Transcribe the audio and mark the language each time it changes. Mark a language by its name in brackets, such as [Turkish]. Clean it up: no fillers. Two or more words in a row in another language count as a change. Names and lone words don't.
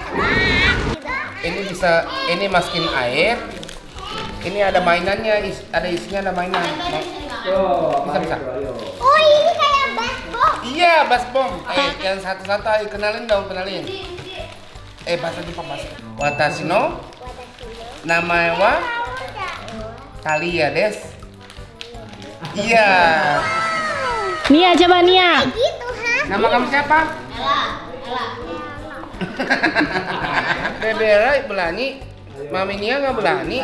[Indonesian] Ini bisa, ini masukin air. Ini ada mainannya, ada isinya ada mainan. Bisa. Oh ini kayak baseball. Iya, basbom. Yang satu-satu ayo kenalin dong, kenalin. Bahasa Jepang bahasa. [Japanese] 私の名前はTaliaです. [Indonesian] Iya. Nia, coba Nia. Gitu ha? Nama kamu siapa? Ella. Bebera belani. Mami Nia nggak belani.